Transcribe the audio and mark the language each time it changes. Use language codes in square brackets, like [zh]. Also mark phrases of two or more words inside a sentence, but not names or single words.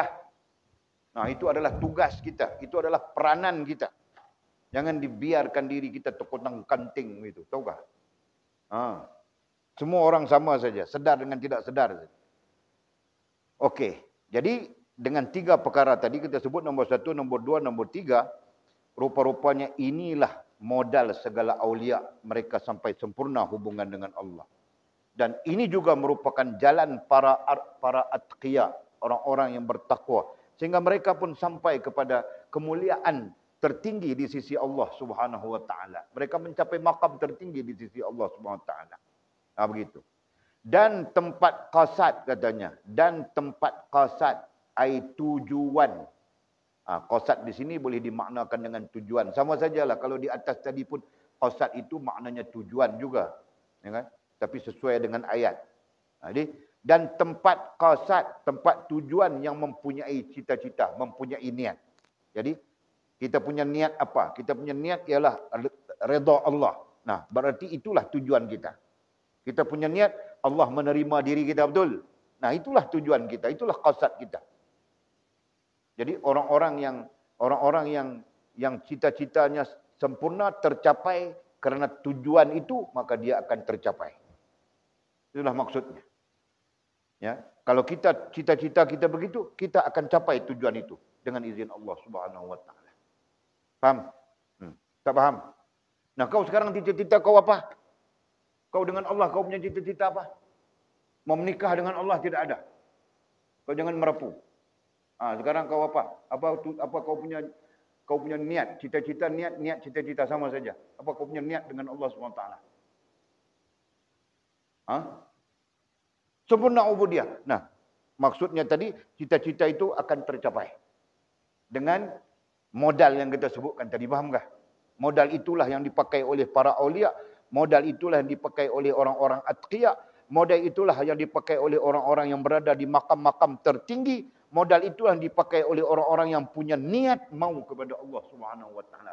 [ms] Nah, itu adalah tugas kita. Itu adalah peranan kita. Jangan dibiarkan diri kita terkotang-kanting gitu. Tahukah? Semua orang sama saja. Sedar dengan tidak sedar. Okey. Jadi, dengan 3 perkara tadi kita sebut nombor 1, nombor 2, nombor 3. Rupa-rupanya inilah modal segala aulia. Mereka sampai sempurna hubungan dengan Allah. Dan ini juga merupakan jalan para atqiya. Orang-orang yang bertakwa. Sehingga mereka pun sampai kepada kemuliaan tertinggi di sisi Allah [ar] سبحانه وتعالى. [ms] Mereka mencapai makam tertinggi di sisi Allah [ar] سبحانه وتعالى. [ms] Begitu. Dan tempat qasad katanya. Dan tempat qasad ai tujuan. Qasad di sini boleh dimaknakan dengan tujuan. Sama sajalah kalau di atas tadi pun qasad itu maknanya tujuan juga. Ya kan? Tapi sesuai dengan ayat. Jadi dan tempat qasad, tempat tujuan yang mempunyai cita-cita, mempunyai niat. Jadi kita punya niat apa? Kita punya niat ialah redha Allah. Nah, berarti itulah tujuan kita. Kita punya niat Allah menerima diri kita betul. Nah, itulah tujuan kita, itulah qasad kita. Jadi orang-orang yang cita-citanya sempurna tercapai kerana tujuan itu, maka dia akan tercapai. Itulah maksudnya. Ya, kalau kita cita-cita kita begitu, kita akan capai tujuan itu dengan izin Allah [ar] سبحانه وتعالى. [ms] Faham? Tak faham? Nah, kau sekarang cita-cita kau apa? Kau dengan Allah, kau punya cita-cita apa? Mau menikah dengan Allah tidak ada. Kau jangan merapu. Sekarang kau apa? Apa kau punya niat, cita-cita, niat, cita-cita sama saja. Apa kau punya niat dengan Allah SWT? Sempurna ubudiyah. Nah, maksudnya tadi cita-cita itu akan tercapai dengan modal yang kita sebutkan tadi, fahamkah? Modal itulah yang dipakai oleh para aulia, modal itulah yang dipakai oleh orang-orang atqiya, modal itulah yang dipakai oleh orang-orang yang berada di makam-makam tertinggi, modal itulah yang dipakai oleh orang-orang yang punya niat mau kepada Allah [ar] سبحانه وتعالى.